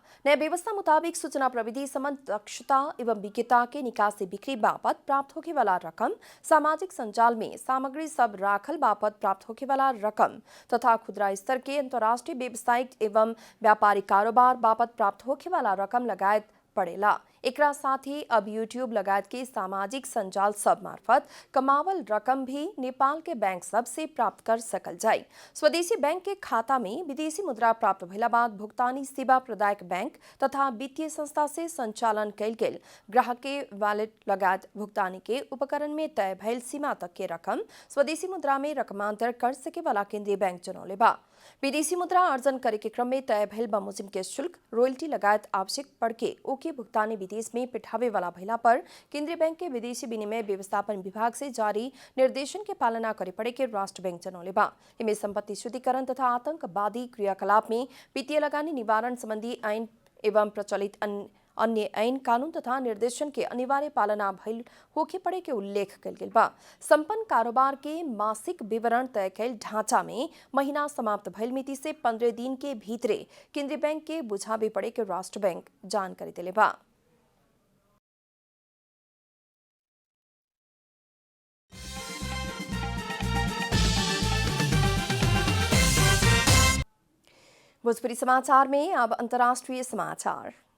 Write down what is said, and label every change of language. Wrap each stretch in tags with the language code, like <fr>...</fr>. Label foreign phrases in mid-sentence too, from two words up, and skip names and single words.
<bho>नया व्यवस्था मुताबिक सूचना प्रविधि संबंध दक्षता एवं विज्ञता के निकासी बिक्री बापत प्राप्त होके वाला रकम, सामाजिक संजाल में सामग्री सब राखल बापत प्राप्त होके वाला रकम तथा खुदरा स्तर के अंतर्राष्ट्रीय व्यावसायिक एवं व्यापारिक कारोबार बापत प्राप्त होके वाला रकम लगायत पड़ेला। एकरा साथ ही अब यूट्यूब लगायत के सामाजिक संजाल सब मार्फत कमावल रकम भी नेपाल के बैंक सब से प्राप्त कर सकल जाए। स्वदेशी बैंक के खाता में विदेशी मुद्रा प्राप्त भइला बाद भुगतानी सेवा प्रदायक बैंक तथा वित्तीय संस्था से संचालन कैल गेल ग्राहक के वॉलेट लगायत भुगतानी के उपकरण में तय भइल सीमा तक के रकम स्वदेशी मुद्रा में रकमांतर कर सके वाला केंद्रीय बैंक जनौले बा। विदेशी मुद्रा अर्जन करे के क्रम में तय भइल बमोजिम के शुल्क, रॉयल्टी लगायत आवश्यक पड़ के ओके भुगतानी विदेश में पिठावे वाला भइला पर केंद्रीय बैंक के विदेशी विनिमय व्यवस्थापन विभाग से जारी निर्देशन के पालना करे पड़े के राष्ट्र बैंक जनौले बा। इनमें संपत्ति शुद्धिकरण तथा आतंकवादी क्रियाकलाप में वित्तीय लगानी निवारण संबंधी आईन एवं प्रचलित अन्य आईन कानून तथा निर्देशन के अनिवार्य पालना भइल होके पड़े के उल्लेख कल गेल बा। संपन्न कारोबार के मासिक विवरण तय कैल ढांचा में महीना समाप्त भइल मिति से 15 दिन के भीतरे केंद्रीय बैंक के बुझावे पड़े के राष्ट्र बैंक जानकारी दिले बा। भोजपुरी समाचार में अब अंतर्राष्ट्रीय समाचार।</bho>